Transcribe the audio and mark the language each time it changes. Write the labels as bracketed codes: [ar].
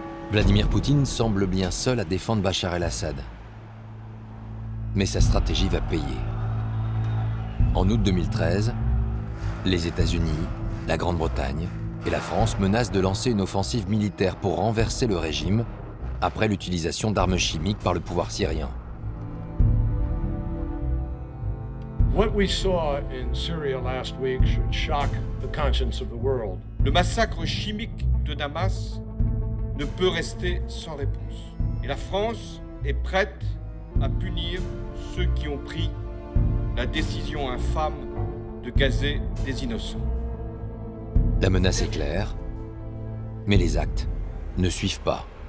[fr] Vladimir Poutine semble bien seul à défendre Bachar el-Assad. Mais sa stratégie va payer. En août 2013, les États-Unis, la Grande-Bretagne et la France menacent de lancer une offensive militaire pour renverser le régime après l'utilisation d'armes chimiques par le pouvoir syrien. [en] What we saw in Syria last week should shock the conscience of the world. [fr] Le massacre chimique de Damas ne peut rester sans réponse. Et la France est prête à punir ceux qui ont pris la décision infâme de gazer des innocents. La menace est claire, mais les actes ne suivent pas.